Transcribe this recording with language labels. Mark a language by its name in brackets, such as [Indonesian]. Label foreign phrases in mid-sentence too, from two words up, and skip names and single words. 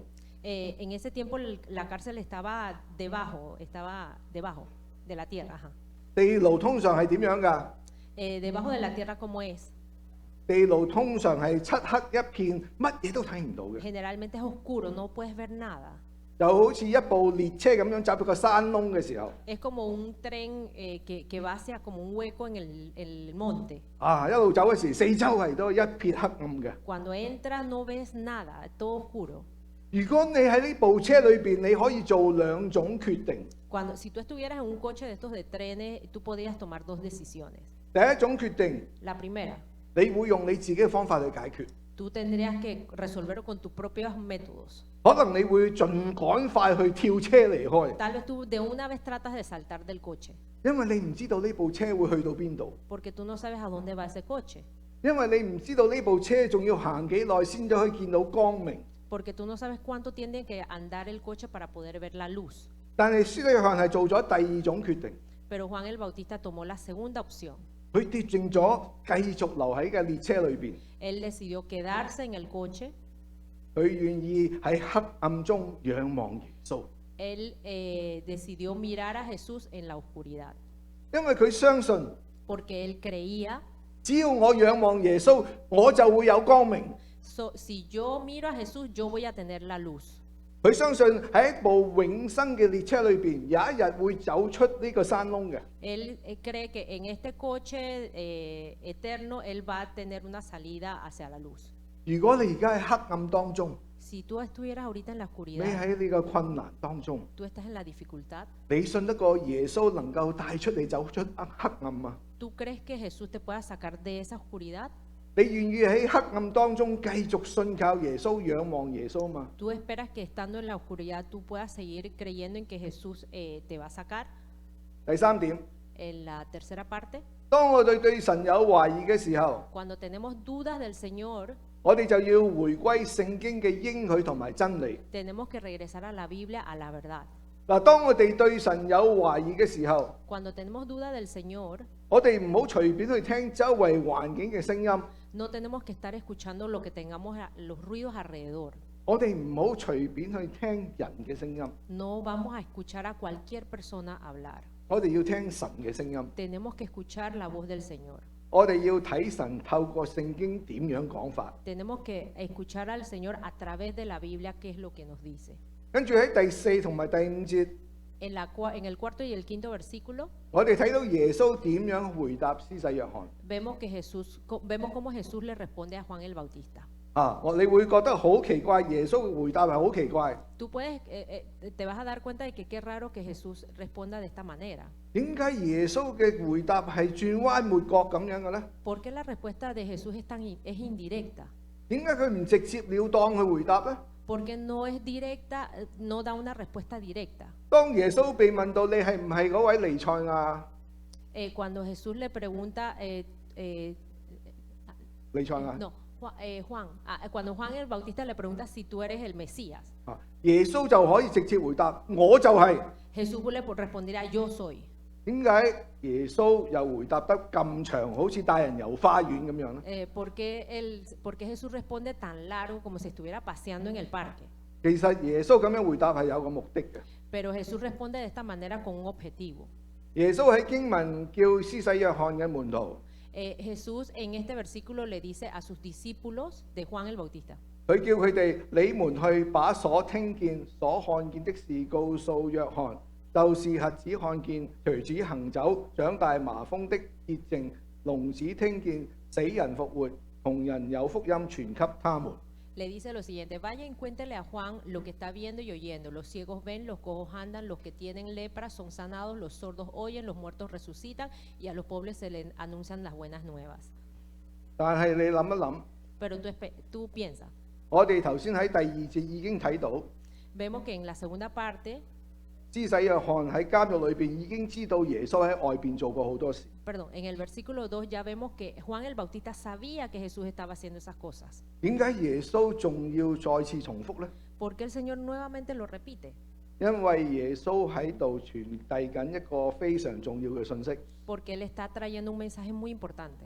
[Spanish] en ese tiempo la cárcel estaba debajo de la tierra. Ajá. [Cantonese] 地牢通常係點樣㗎？ [Spanish] Debajo de la tierra, ¿cómo es? [Cantonese] 地牢通常係漆黑一片，乜嘢都睇唔到嘅， [Spanish] Generalmente es oscuro, no puedes ver nada. [Cantonese] 就好似一部列車咁樣走到個山窿嘅時候， [Spanish] Es como un tren que va hacia como un hueco en el monte. [Cantonese] 一路走嗰時，四周圍都一片黑暗嘅。 [Spanish] Cuando entras no ves nada, todo oscuro. [Cantonese] 如果你喺呢部車裏邊，你可以做兩種決定。 [Spanish] Si tú estuvieras en un coche de estos de trenes, tú podrías tomar dos decisiones. [Cantonese] 第一種決定， [Spanish] La primera, [Cantonese] 你會用你自己嘅方法去解決， [Spanish] tú tendrías que resolverlo con tus propios métodos. [Cantonese] 可能你會盡趕快去跳車離開， [Spanish] Tal vez tú de una vez tratas de saltar del coche, [Cantonese] 因為你唔知道呢部車會去到邊度， [Spanish] porque tú no sabes a dónde va ese coche, [Cantonese] 因為你唔知道呢部車仲要行幾耐先至可以見到光明。 [Spanish] porque tú no sabes cuánto tiene que andar el coche para poder ver la luz. [Cantonese] 但係施洗約翰係做咗第二種決定， [Spanish] Pero Juan el Bautista tomó la segunda opción. [Cantonese] 佢決定咗繼續留喺嘅列車裏邊， [Spanish] Él decidió quedarse en el coche. [Cantonese] 佢願意喺黑暗中仰望耶穌， [Spanish] Él decidió mirar a Jesús en la oscuridad, [Cantonese] 因為佢相信 [Spanish] porque él creía, [Cantonese] 只要我仰望耶穌，我就會有光明。 [Spanish] si yo miro a Jesús, yo voy a tener la luz. [Cantonese] 佢相信喺一部永生嘅列車裏邊，有一日會走出呢個山窿嘅。 [Spanish] Él cree que en este coche eterno, él va a tener una salida hacia la luz. [Cantonese] 如果你而家喺黑暗當中， [Spanish] Si tú estuvieras ahorita en la [Cantonese] 你 [Spanish] oscuridad, [Cantonese] 喺呢個困難當中， [Spanish] tú estás en la dificultad, [Cantonese] 你信得過耶穌能夠帶出你走出黑暗嗎？ [Spanish] ¿tú crees que Jesús te pueda sacar de esa oscuridad? [Cantonese] 你願意喺黑暗當中繼續信靠耶穌、仰望耶穌嗎？ [Spanish] ¿Tú esperas que estando en la oscuridad tú puedas seguir creyendo en que Jesús te va a sacar? [Cantonese] 第三點， [Spanish] En la tercera parte, [Cantonese] 當我哋對神有懷疑嘅時候， [Spanish] cuando tenemos dudas del Señor, [Cantonese] 我哋就要回歸聖經嘅應許同埋真理。 [Spanish] tenemos que regresar a la Biblia, a la verdad. [Cantonese] 嗱，當我哋對神有懷疑嘅時候， [Spanish] Cuando tenemos duda del Señor, [Cantonese] 我哋唔好隨便去聽周圍環境嘅聲音， [Spanish] no tenemos que estar escuchando lo que tengamos, los ruidos alrededor. [Cantonese] 我哋唔好隨便去聽人嘅聲音， [Spanish] No vamos a escuchar a cualquier persona hablar. [Cantonese] 我哋要聽神嘅聲音， [Spanish] Tenemos que escuchar la voz del Señor. [Cantonese] 我哋要睇神透過聖經點樣講法。 [Spanish] Tenemos que escuchar al Señor a través de la Biblia qué es lo que nos dice. [Cantonese] 跟住喺第4同埋第5節， [Spanish] En el cuarto y el quinto versículo [Cantonese] 我哋睇到耶穌點樣回答施洗約翰。 [Spanish] vemos cómo Jesús le responde a Juan el Bautista. [Cantonese] 你會覺得好奇怪，耶穌嘅回答係好奇怪。 [Spanish] Tú te vas a dar cuenta de que qué raro que Jesús responda de esta manera. [Cantonese] 點解耶穌嘅回答係轉彎抹角咁樣嘅呢？ [Spanish] ¿Por qué la respuesta de Jesús es indirecta? [Cantonese] 點解佢唔直接了當去回答呢？ [Spanish] Porque no es directa, no da una respuesta directa. [Cantonese] 當耶穌被問到你係唔係嗰位彌賽亞？ [Spanish] Cuando Jesús le pregunta, [Cantonese] 彌賽亞 [Spanish] no, cuando Juan el Bautista le pregunta si tú eres el Mesías, [Cantonese] 耶穌就可以直接回答我就係。 [Spanish] Jesús le responderá yo soy. [Cantonese] 點解耶穌又回答得咁長，好似帶人遊花園咁樣呢？ [Spanish] ¿Por qué Jesús responde tan largo como si estuviera paseando en el parque? [Cantonese] 其實耶穌咁樣回答係有個目的嘅。 [Spanish] Pero Jesús responde de esta manera con un objetivo. [Cantonese] 耶穌喺經文叫施洗約翰嘅門徒， [Spanish] Jesús en este versículo le dice a sus discípulos de Juan el Bautista, [Cantonese] 佢叫佢哋：你們去把所聽見、所看見的事告訴約翰，就是瞎子看見、瘸子行走、長大麻風的潔淨、聾子聽見、死人復活、窮人有福音傳給他們。 [Spanish] le dice lo siguiente: vayan y cuéntenle a Juan lo que está viendo y oyendo. Los ciegos ven, los cojos andan, los que tienen lepra son sanados, los sordos oyen, los muertos resucitan y a los pobres se les anuncian las buenas nuevas. [Cantonese] 但係你諗一諗， [Spanish] Pero tú piensas, [Cantonese] 我哋頭先喺第2節已經睇到， [Spanish] vemos que en la segunda parte, [Cantonese] 施洗約翰喺監獄裏邊已經知道耶穌喺外邊做過好多事。 [Spanish] perdón, en el versículo 2 ya vemos que Juan el Bautista sabía que Jesús estaba haciendo esas cosas. [Cantonese] 點解耶穌仲要再次重複呢？ [Spanish] ¿Por qué el Señor nuevamente lo repite? [Cantonese] 因為耶穌喺度傳遞緊一個非常重要嘅信息， [Spanish] Porque Él está trayendo un mensaje muy importante.